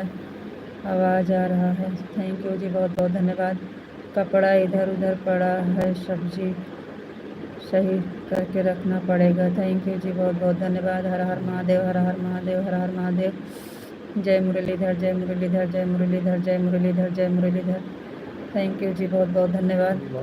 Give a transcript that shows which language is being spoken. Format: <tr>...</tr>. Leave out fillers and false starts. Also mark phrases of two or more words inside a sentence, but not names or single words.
<hi>आवाज़ आ रहा है।</hi> <en>thank you</en> <hi>जी बहुत बहुत धन्यवाद। कपड़ा इधर उधर पड़ा है, सब्जी सही करके रखना पड़ेगा।</hi> <en>thank you</en> <hi>जी बहुत बहुत धन्यवाद। हर हर महादेव, हर हर महादेव, हर हर महादेव। जय मुरलीधर, जय मुरलीधर, जय मुरलीधर, जय मुरलीधर, जय मुरलीधर।</hi> <en>thank you</en> <hi>जी बहुत बहुत धन्यवाद।</hi>